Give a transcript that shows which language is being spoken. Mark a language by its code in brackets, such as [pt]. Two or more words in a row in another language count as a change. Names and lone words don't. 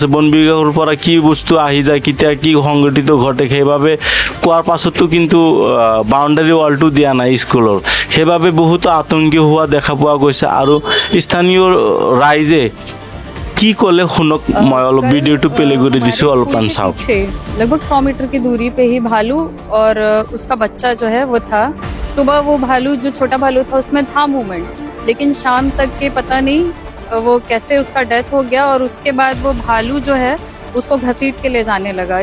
[as] বন বিভাগৰ পৰা কি বস্তু আহি যায়, কেতিয়া কি সংঘটিত ঘটে সেইবাবে কোৱাৰ পাছতো কিন্তু বাউণ্ডাৰী ৱালটো দিয়া নাই স্কুলৰ। সেইবাবে বহুত আতংকিত হোৱা দেখা পোৱা গৈছে। আৰু স্থানীয় ৰাইজে কি ক'লে শুনক, মই অলপ ভিডিঅ'টো প্লে কৰি দিছোঁ, অলপমান চাওক। [hi] लगभग 100 मीटर की दूरी पे ही भालू और उसका बच्चा जो है वो था। सुबह वो भालू जो छोटा भालू था उसमें था मूवमेंट, लेकिन शाम तक के पता नहीं वो कैसे उसका डेथ हो गया। और उसके बाद वो भालू जो है उसको घसीट के ले जाने लगा।